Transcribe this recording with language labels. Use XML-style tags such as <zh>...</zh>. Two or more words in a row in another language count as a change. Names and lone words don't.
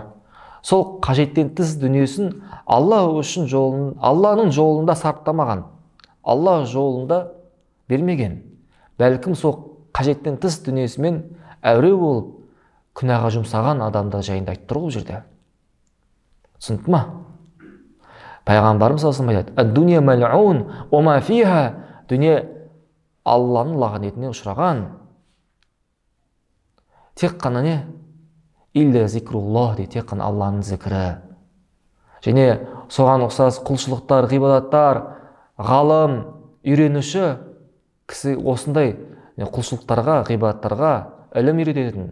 <kk>Сол қажеттен тыс дүниесін Алланың жолында сарптамаған, Алла жолында бермеген. Бәлкім сол қажеттен тыс дүниесімен әуре болып, күнәға жұмсаған адамдар жайында айтып тұр бұл жерде. Түсінді ма? Пайғамбарымыз</kk> <ar>صلى الله عليه وسلم</ar> <kk>айтады:</kk> <ar>"الدنيا ملعونة وما فيها",</ar> <kk>дүние Алланың лағнетіне ұшыраған. Тек қана не?</kk> <ar>إلا ذكر الله,</ar> <kk>тек қана Алланың зікірі. Және соған ұқсас құлшылықтар, ғибадаттар, ғалым, үйренуші кісі осындай құлшылықтарға, ғибадаттарға ілім үйрететін.</kk>